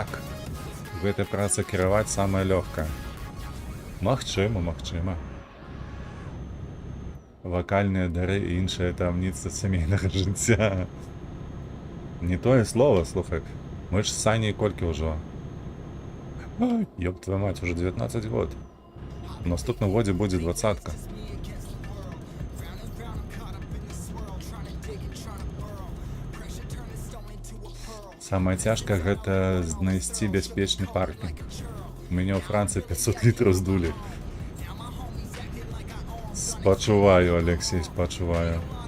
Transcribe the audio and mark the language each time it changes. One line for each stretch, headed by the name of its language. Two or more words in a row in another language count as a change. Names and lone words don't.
Belarusian: Гэта праца кіраваць самая лёгкая. Магчыма, магчыма. Вакальныя дары і іншыя таямніцы сямейнага жыцця. Не тое слово, слухай. Мы ж з Саней колькі ўжо?
Russian: Ёб твою мать, уже 19 год.
Belarusian: У наступным годзе будзе 20-ка. Самае цяжкае гэта знайсці бяспечны паркінг. У мяне ў Францыі 500 літраў здулі. Спачуваю, Алексей, спачуваю.